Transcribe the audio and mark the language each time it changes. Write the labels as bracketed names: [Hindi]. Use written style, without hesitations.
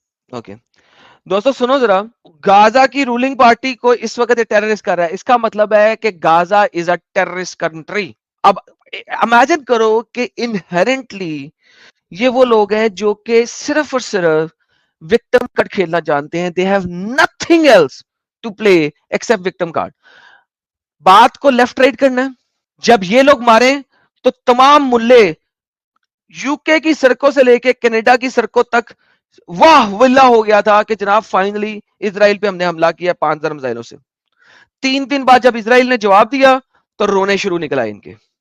[Urdu] Okay دوستو سنو ذرا, غازہ کی رولنگ پارٹی کو اس وقت ٹیررسٹ کر رہا ہے, اس کا مطلب ہے کہ [English] Gaza is a terrorist country. [Urdu] اب امیجن کرو کہ انہیرنٹلی یہ وہ لوگ ہیں جو کہ صرف اور صرف وکٹم کارڈ کھیلنا جانتے ہیں. [English] They have nothing else to play except victim card. [Urdu] بات کو لیفٹ رائٹ کرنا ہے. جب یہ لوگ مارے تو تمام ملے یو کے کی سڑکوں سے لے کے کینیڈا کی سڑکوں تک واہ واللہ ہو گیا تھا کہ جناب فائنلی اسرائیل پہ ہم نے حملہ کیا 5,000 میزائلوں سے. 3 دن بعد جب اسرائیل نے جواب دیا تو رونے شروع نکلا ان کے.